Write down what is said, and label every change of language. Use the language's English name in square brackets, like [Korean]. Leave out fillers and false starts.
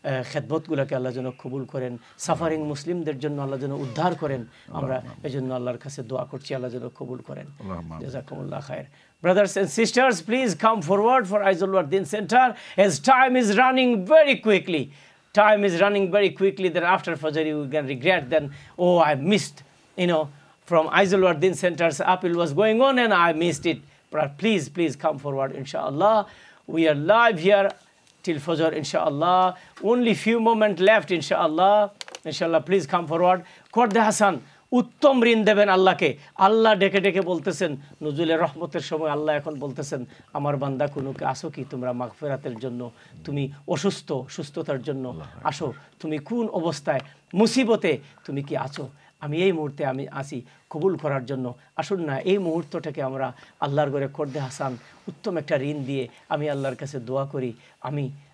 [Bangla] খেদমতগুলোকে আল্লাহ যেন কবুল করেন সাফারিং মুসলিমদের জন্য আল্লাহ যেন উদ্ধার করেন আমরা এজন্য আল্লাহর কাছে দোয়া করছি আল্লাহ যেন কবুল করেন জাযাকুমুল্লাহ খায়ের [English] Brothers and sisters, please come forward for Aizul Wardin Center as time is running very quickly. Time is running very quickly that after Fajr you can regret then, oh, I missed, from Aizul Wardin Center's appeal was going on and I missed it. But please come forward, inshallah. We are live here till Fajr, inshallah. Only few moments left, inshallah. Inshallah, please come forward. Korde Hassan. [Bangla] উত্তম ঋণ দেবেন আল্লাহকে আল্লাহ ডেকে ডেকে বলতেছেন নজুলের রহমতের সময় আল্লাহ এখন বলতেছেন আমার বান্দা কোনকে আসো কি তোমরা মাগফিরাতের জন্য তুমি অসুস্থ সুস্থতার জন্য আসো তুমি কোন অবস্থায় মুসিবতে তুমি কি আছো আমি এই মুহূর্তে আমি আসি কবুল করার জন্য আসুন না এই মুহূর্তটাকে আমরা আল্লাহর ঘরে কর্দে হাসান উত্তম একটা ঋণ দিয়ে আমি আল্লাহর কাছে দোয়া করি আমি